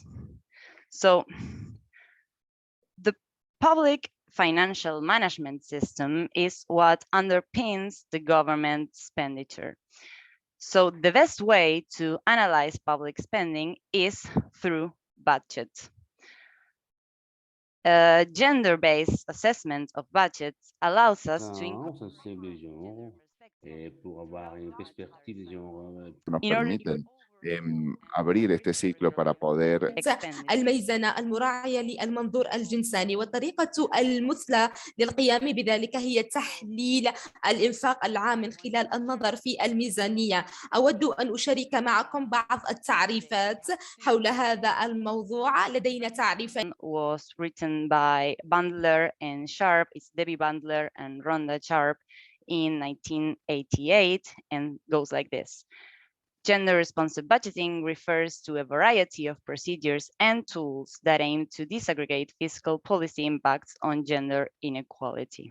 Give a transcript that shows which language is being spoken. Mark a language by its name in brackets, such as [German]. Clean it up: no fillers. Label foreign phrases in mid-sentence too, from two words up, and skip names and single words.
[English] So the public financial management system is what underpins the government expenditure. So the best way to analyze public spending is through budget. A gender-based assessment of budgets allows us to [Spanish] nos permiten abrir este ciclo para poder [Arabic] الميزانة المراعية للمنظور الجنساني، والطريقة المثلى للقيام بذلك هي تحليل الإنفاق العام من خلال النظر في الميزانية. أود أن أشارك معكم بعض التعريفات حول هذا الموضوع. لدينا تعريفين. [English] was written by Bandler and Sharp. It's Debbie Bandler and Rhonda Sharp in 1988 and goes like this. Gender responsive budgeting refers to a variety of procedures and tools that aim to disaggregate fiscal policy impacts on gender inequality.